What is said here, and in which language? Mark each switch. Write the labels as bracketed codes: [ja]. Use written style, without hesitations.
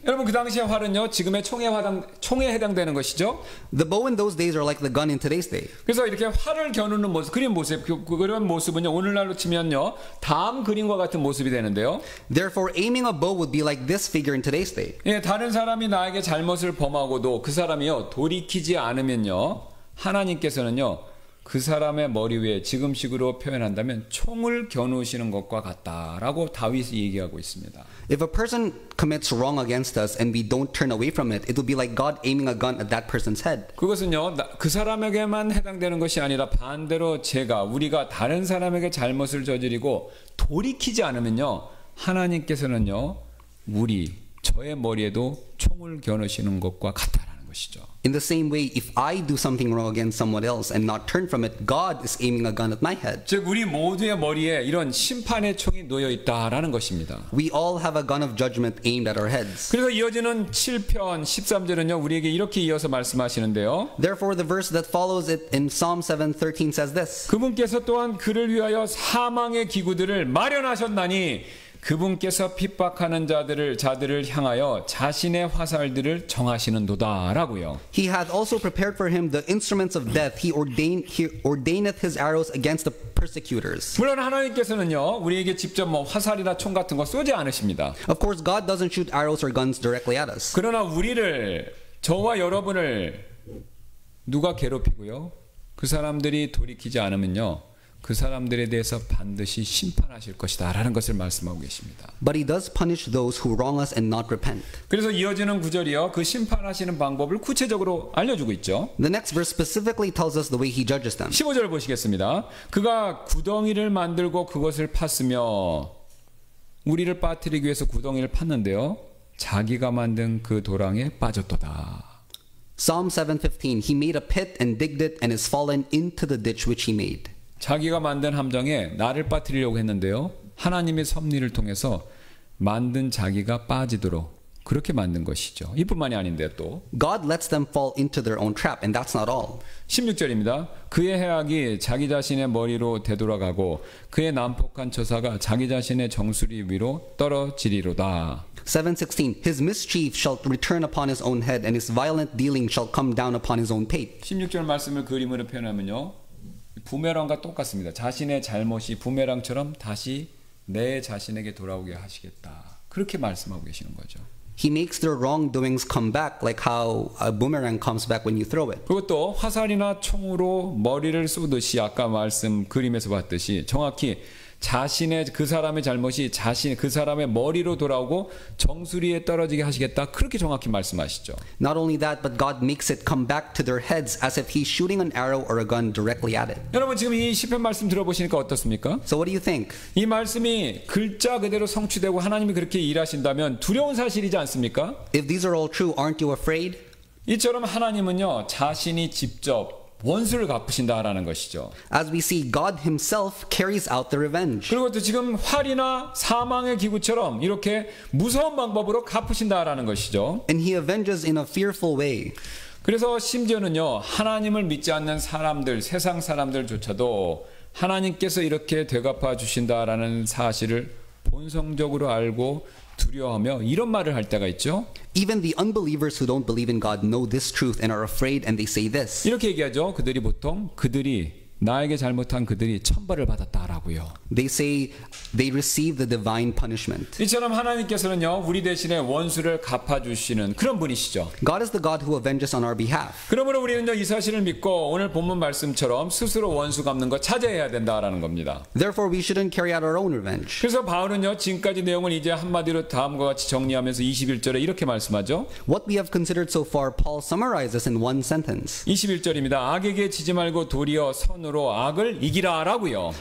[ko] 여러분 그 당시의 활은요 지금의 총에 해당되는 것이죠. [en] The bow in those days are like the gun in today's day. [ko] 그래서 이렇게 활을 겨누는 모습, 그런 모습은요 오늘날로 치면요 다음 그림과 같은 모습이 되는데요. [en] Therefore, aiming a bow would be like this figure in today's day. [ko] 예, 다른 사람이 나에게 잘못을 범하고도 그 사람이요 돌이키지 않으면요 하나님께서는요 그 사람의 머리 위에 지금식으로 표현한다면 총을 겨누시는 것과 같다라고 다윗이 얘기하고 있습니다. [en] If a person commits wrong against us and we don't turn away from it, it would be like God aiming a gun at that person's head. [ko] 그것은요 그 사람에게만 해당되는 것이 아니라 반대로 우리가 다른 사람에게 잘못을 저지르고 돌이키지 않으면요 하나님께서는요 저의 머리에도 총을 겨누시는 것과 같다라는 것이죠. [en] In the same way, if I do something wrong against someone else and not turn from it, God is aiming a gun at my head. [ko] 즉 우리 모두의 머리에 이런 심판의 총이 놓여 있다라는 것입니다. [en] We all have a gun of judgment aimed at our heads. [ko] 그래서 이어지는 7편 13절은요 우리에게 이렇게 이어서 말씀하시는데요. [en] Therefore, the verse that follows it in Psalm 7:13 says this. [ko] 그분께서 또한 그를 위하여 사망의 기구들을 마련하셨나니 그분께서 픽박하는 자들을 향하여 자신의 화살들을 정하시는도다라고요. [en] He hath also prepared for him the instruments of death. He ordaineth his arrows against the persecutors. [ko] 물론 하나님께서는요 우리에게 직접 화살이나 총 같은 거 쏘지 않으십니다. [en] Of course, God doesn't shoot arrows or guns directly at us. [ko] 그러나 저와 여러분을 누가 괴롭히고요 그 사람들이 돌이키지 않으면요 그 사람들에 대해서 반드시 심판하실 것이다 라는 것을 말씀하고 계십니다. [en] But he does punish those who wrong us and not repent. [ko] 그래서 이어지는 구절이요 그 심판하시는 방법을 구체적으로 알려주고 있죠. [en] The next verse specifically tells us the way he judges them. [ko] 15절 보시겠습니다. 그가 구덩이를 만들고 그것을 팠으며 우리를 빠뜨리기 위해서 구덩이를 팠는데요 자기가 만든 그 도랑에 빠졌도다. [en] Psalm 7:15 He made a pit and digged it and is fallen into the ditch which he made. [ko] 자기가 만든 함정에 나를 빠뜨리려고 했는데요 하나님의 섭리를 통해서 만든 자기가 빠지도록 그렇게 만든 것이죠. 이뿐만이 아닌데 또 [en] God lets them fall into their own trap, and that's not all. [ko] 16절입니다. 그의 해악이 자기 자신의 머리로 되돌아가고 그의 난폭한 처사가 자기 자신의 정수리 위로 떨어지리로다. [en] 7:16 His mischief shall return upon his own head, and his violent dealing shall come down upon his own pate. [ko] 16절 말씀을 그림으로 표현하면요 부메랑과 똑같습니다. 자신의 잘못이 부메랑처럼 다시 내 자신에게 돌아오게 하시겠다. 그렇게 말씀하고 계시는 거죠. [en] He makes their wrongdoings come back like how a boomerang comes back when you throw it. [ko] 그것도 화살이나 총으로 머리를 쏘듯이 아까 그림에서 봤듯이 정확히 그 사람의 잘못이 그 사람의 머리로 돌아오고 정수리에 떨어지게 하시겠다. 그렇게 정확히 말씀하시죠. [en] Not only that, but God makes it come back to their heads as if He's shooting an arrow or a gun directly at it. [ko] 여러분 지금 이 시편 말씀 들어보시니까 어떻습니까? [en] So what do you think? [ko] 이 말씀이 글자 그대로 성취되고 하나님이 그렇게 일하신다면 두려운 사실이지 않습니까? [en] If these are all true, aren't you afraid? [ko] 이처럼 하나님은요 자신이 직접 원수를 갚으신다라는 것이죠. [en] As we see, God Himself carries out the revenge. [ko] 그리고 또 지금 활이나 사망의 기구처럼 이렇게 무서운 방법으로 갚으신다라는 것이죠. [en] And He avenges in a fearful way. [ko] 그래서 심지어는요 하나님을 믿지 않는 사람들, 세상 사람들조차도 하나님께서 이렇게 되갚아 주신다라는 사실을 본성적으로 알고 두려워하며 이런 말을 할 때가 있죠. [en] Even the unbelievers who don't believe in God know this truth and are afraid, and they say this. [ko] 이렇게 얘기하죠. 그들이 나에게 잘못한 그들이 천벌을 받았다라고요. [en] They say they receive the divine punishment. [ko] 이처럼 하나님께서는요 우리 대신에 원수를 갚아주시는 그런 분이시죠. [en] God is the God who avenges on our behalf. [ko] 그러므로 우리는요 이 사실을 믿고 오늘 본문 말씀처럼 스스로 원수 갚는 거 자제해야 된다라는 겁니다. [en] Therefore, we shouldn't carry out our own revenge. [ko] 그래서 바울은요 지금까지 내용을 이제 한마디로 다음과 같이 정리하면서 21절에 이렇게 말씀하죠. [en] What we have considered so far, Paul summarizes in one sentence. [ko] 21절입니다. 악에게 지지 말고 도리어 선으로 악을 이기라라고요.